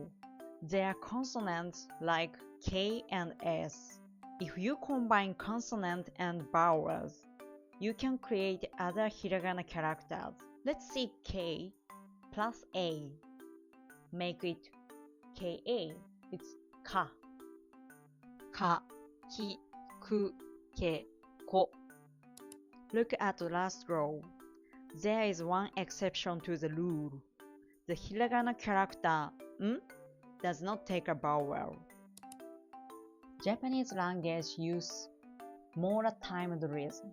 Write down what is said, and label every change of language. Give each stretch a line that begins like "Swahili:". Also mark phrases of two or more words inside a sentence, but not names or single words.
English: There are consonants like K and S. If you combine consonant and vowels, you can create other hiragana characters. Let's see K plus A. Make it KA. It's ka. Ka, ki, ku, ke, ko. Look at the last row. There is one exception to the rule. The hiragana character n does not take a vowel. Japanese language uses mora timed rhythm.